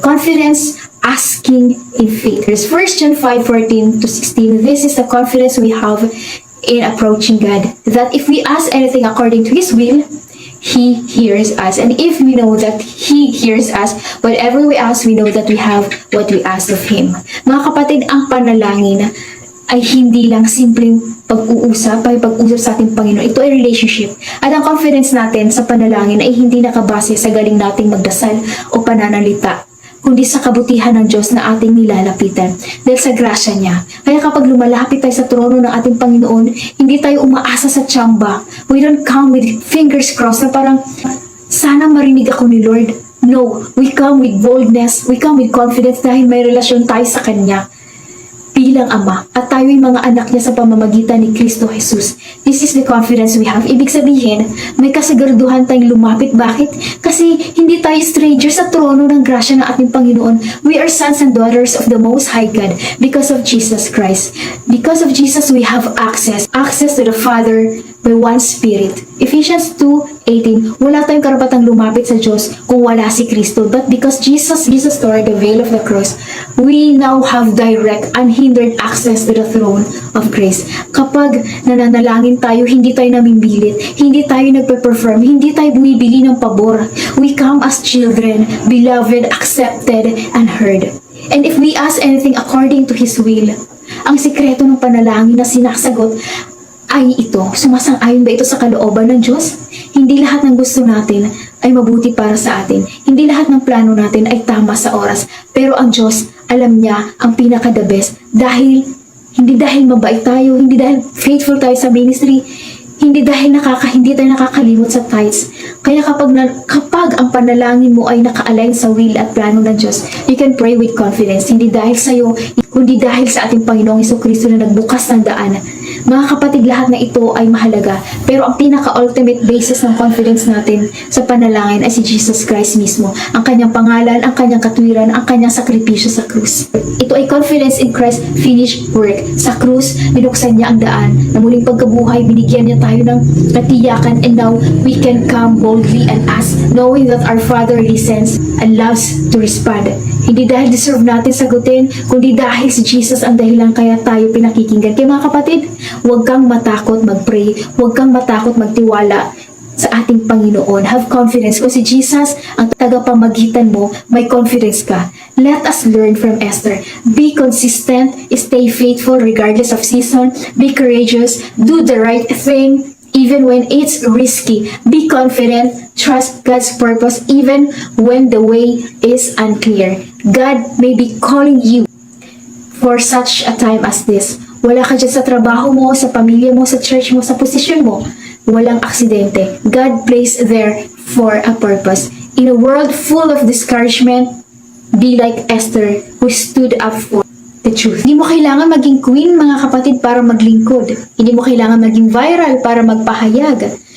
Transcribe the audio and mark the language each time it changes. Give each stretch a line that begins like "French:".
English: Confidence asking in faith. There's 1 John 5:14-16. This is the confidence we have in approaching God, that if we ask anything according to His will, He hears us. And if we know that He hears us, whatever we ask, we know that we have what we ask of Him.
Filipino: Mga kapatid, ang panalangin ay hindi lang simpleng pag-uusap sa ating Panginoon. Ito ay relationship. At ang confidence natin sa panalangin ay hindi nakabase sa galing nating magdasal o pananalita, kundi sa kabutihan ng Diyos na ating nilalapitan dahil sa grasya niya. Kaya kapag lumalapit tayo sa trono ng ating Panginoon, hindi tayo umaasa sa tsamba.
English: We don't come with fingers crossed
Filipino: na parang, sana marinig ako ni Lord.
English: No, we come with boldness, we come with confidence
Filipino: dahil may relasyon tayo sa Kanya bilang Ama, at tayo'y mga anak niya sa pamamagitan ni Kristo Jesus.
English: This is the confidence we have.
Filipino: Ibig sabihin, may kasiguraduhan tayong lumapit. Bakit? Kasi hindi tayo stranger sa trono ng grasya ng ating Panginoon.
English: We are sons and daughters of the Most High God because of Jesus Christ. Because of Jesus, we have access to the Father by one Spirit.
Filipino: Ephesians 2:18, wala tayong karapatang lumapit sa Diyos kung wala si Kristo.
English: But because Jesus tore the veil of the cross, we now have direct, unhindered access to the throne of grace.
Filipino: Kapag nananalangin tayo, hindi tayo namimilit, hindi tayo nagpe-perform, hindi tayo bumibili ng pabor.
English: We come as children, beloved, accepted, and heard. And if we ask anything according to His will,
Filipino: ang sikreto ng panalangin na sinasagot ay ito. Sumasang-ayon ba ito sa kalooban ng Diyos? Hindi lahat ng gusto natin ay mabuti para sa atin. Hindi lahat ng plano natin ay tama sa oras. Pero ang Diyos, alam niya ang pinaka-the best. Hindi dahil mabait tayo, hindi dahil faithful tayo sa ministry, hindi dahil hindi tayo nakakalimot sa tithes. Kaya kapag ang panalangin mo ay naka-align sa will at plano ng Diyos,
English: you can pray with confidence.
Filipino: Hindi dahil sa iyo, kundi dahil sa ating Panginoong Jesucristo na nagbukas ng daan. Mga kapatid, lahat na ito ay mahalaga. Pero ang pinaka-ultimate basis ng confidence natin sa panalangin ay si Jesus Christ mismo. Ang kanyang pangalan, ang kanyang katwiran, ang kanyang sakripisyo sa krus. Ito ay
English: confidence in Christ's finished work.
Filipino: Sa krus, binuksan niya ang daan. Na muling pagkabuhay, binigyan niya tayo ng katiyakan,
English: and now we can come boldly and ask, knowing that our Father listens and loves to respond.
Filipino: Hindi dahil deserve natin sagutin, kundi dahil si Jesus ang dahilan kaya tayo pinakikinggan. Kaya mga kapatid, huwag kang matakot mag-pray, huwag kang matakot magtiwala sa ating Panginoon.
English: Have confidence.
Filipino: Kung si Jesus ang tagapamagitan mo, may confidence ka.
English: Let us learn from Esther. Be consistent, stay faithful regardless of season, be courageous, do the right thing, even when it's risky. Be confident, trust God's purpose even when the way is unclear. God may be calling you for such a time as this.
Filipino: Wala ka dyan sa trabaho mo, sa pamilya mo, sa church mo, sa posisyon mo. Walang aksidente.
English: God placed there for a purpose. In a world full of discouragement, be like Esther who stood up for the truth.
Filipino: Hindi mo kailangan maging queen, mga kapatid, para maglingkod. Hindi mo kailangan maging viral para magpahayag.